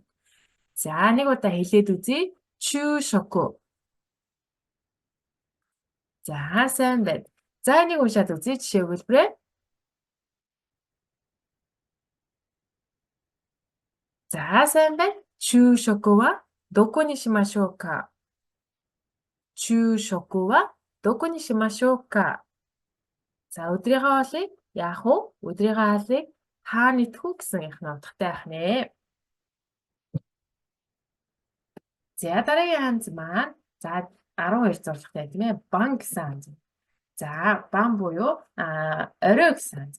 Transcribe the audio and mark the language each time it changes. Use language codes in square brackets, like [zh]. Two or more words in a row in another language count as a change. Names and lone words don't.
[mn] За нэг удаа хэлээд үзье. [ja] 昼食. [mn] За сайн байна. За энийг уншаад үзье. Жишээ өгүүлбэрээ. За сайн байна. [ja] 昼食はどこにしましょうか? 昼食はどこにしましょうか? [mn] За өдрийнхөө хоолыг яах вэ? Өдрийнхөө хоолыг хаана идэх вэ гэсэн их нотхтой байх нэ. За дараагийн ханз маань за 12 зорилготой тийм ээ. Бан гэсэн ханз. За бан буюу орой гэсэн ханз.